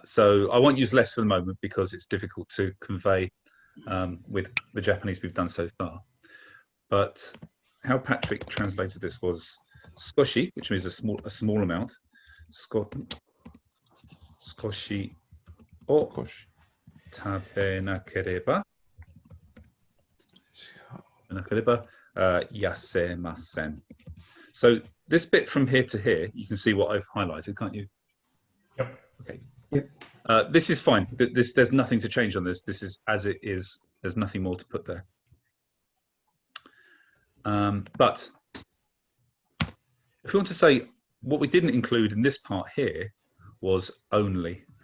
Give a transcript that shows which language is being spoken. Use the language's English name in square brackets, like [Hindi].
[English] So I won't use less for the moment because it's difficult to convey with the Japanese we've done so far. But how Patrick translated this was skoshi, which means a small amount. Skoshi o [Japanese] 少し。食べなければ、痩せません. [English] So this bit from here to here, you can see what I've highlighted, can't you? Yep. Okay. Yep. This is fine. There's nothing to change on this. This is as it is. There's nothing more to put there. But if we want to say what we didn't include in this part here was only.